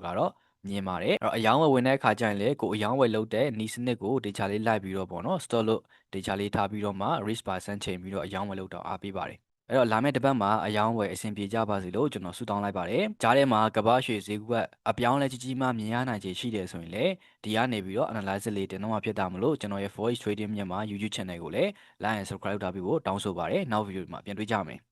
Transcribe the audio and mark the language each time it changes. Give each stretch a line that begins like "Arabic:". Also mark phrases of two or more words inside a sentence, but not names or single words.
Burmese: ကတော့မြင်ပါတယ်အဲ့တော့အယောင်းဝယ်ဝင်တဲ့အခါကျရင်လေကိုအယောင်းဝယ်လုပ်တဲ့နီးစနစ်ကိုဒေချာလေးလိုက်ပြီးတော့ပေါ့နော် store လို့ဒေချာလေးထားပြီးတော့မှ
English: risk percent
Burmese: ချိန်ပြီးတော့အယောင်းဝယ်လုပ်တော့အားပေးပါတယ်အဲ့တော့လာမယ့်တစ်ပတ်မှာအယောင်းဝယ်အဆင်ပြေကြပါစေလို့ကျွန်တော်ဆုတောင်းလိုက်ပါတယ်ကြားထဲမှာကမ္ဘာရွှေဈေးကွက်အပြောင်းလဲကြီးကြီးမှမြင်ရနိုင်ခြေရှိတယ်ဆိုရင်လေဒီကနေပြီးတော့ analysis လေးတင်တော့မှဖြစ်တာမလို့ကျွန်တော်ရဲ့
English: voice trading
Burmese: မြန်မာ YouTube channel ကိုလည်း
English: like and subscribe
Burmese: လုပ်ထားပြီးဖို့တောင်းဆိုပါတယ်နောက် video မှာပြန်တွေ့ကြမယ်